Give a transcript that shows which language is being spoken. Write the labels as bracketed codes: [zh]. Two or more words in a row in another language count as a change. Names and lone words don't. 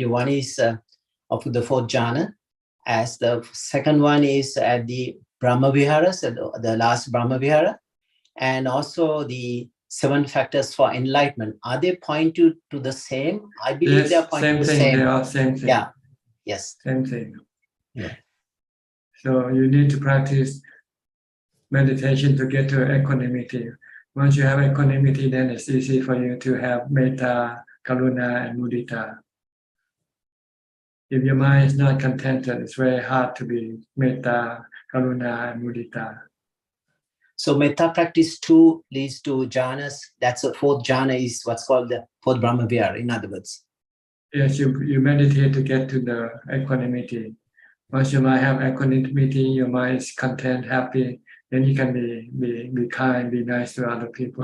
[en] One is of the fourth jhana, as the second one is at the Brahma Vihara, so the last Brahma Vihara, and also the seven factors for enlightenment, are they pointing to the same? I believe Yes, they are pointing same to the thing. same. They are same thing. Yeah. Yes. Same thing. Yeah. So you need to practice meditation to get to equanimity. Once you have equanimity, then it's easy for you to have metta, karuna, and mudita. If your mind is not contented, it's very hard to be metta, karuna, and mudita. So metta practice 2 leads to jhanas. That's the fourth jhana is what's called the fourth Brahmavihara, in other words. Yes, you meditate to get to the equanimity. Once your mind have equanimity, your mind is content, happy, then you can be kind, be nice to other people.